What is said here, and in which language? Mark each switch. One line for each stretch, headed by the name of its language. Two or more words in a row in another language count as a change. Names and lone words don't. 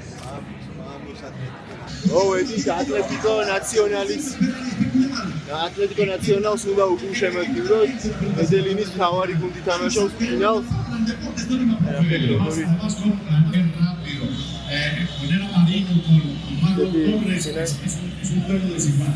Georgian: ეს ატლეტიკო ნაციონალის ატლეტიკო ნაციონალს უნდა უგულ შემოგვივროთ. მედელინის მთავარი გუნდი თამაშობს ფინალს.
Spanish: Cocinero marino con Marlon Torres es un duelo desigual.